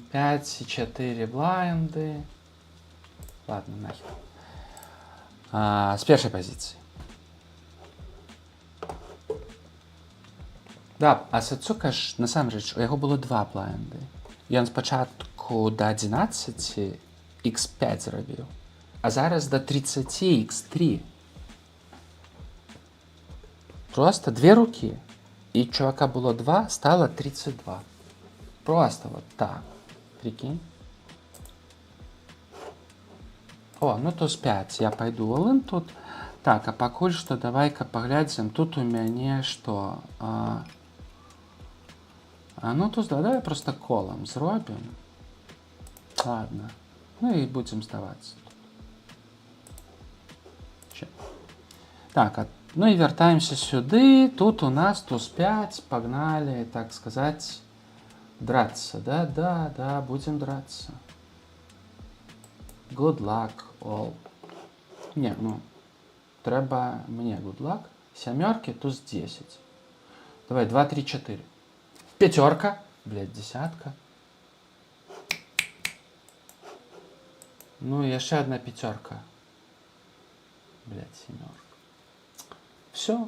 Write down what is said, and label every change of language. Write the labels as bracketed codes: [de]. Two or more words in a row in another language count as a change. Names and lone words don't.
[ru] 5-4 блайнды. Ладно, нахер. [be] З першай пазіцыі. Да, а Сацука ж, насамрэч, у яго было 2 блайнды. Ён спачатку да 11 x5 зрабіў, а зараз до 30 x3. [ru] Просто 2 руки. [uk] І чувака було 2, [ru] стало 32. Просто вот так. Прикинь. О, ну туз 5. Я пойду all-in тут. [be] Так, а пакуль што давай-ка паглядзім. Тут у мяне што? Ну туз, давай просто колом зробім. Ладно. Ну і будзем здавацца. Так, ну і вяртаемся сюды. Тут у нас туз 5. Погнали, так сказаць, [ru] драться. Да, будем драться. [en] Good luck all. [be] Не, ну, трэба мне [en] good luck. [be] Сямёрки, туз 10. Давай, 2, 3, 4. [ru] Пятерка. Блядь, десятка. Ну, еще одна пятерка. Блядь, семерка. Все.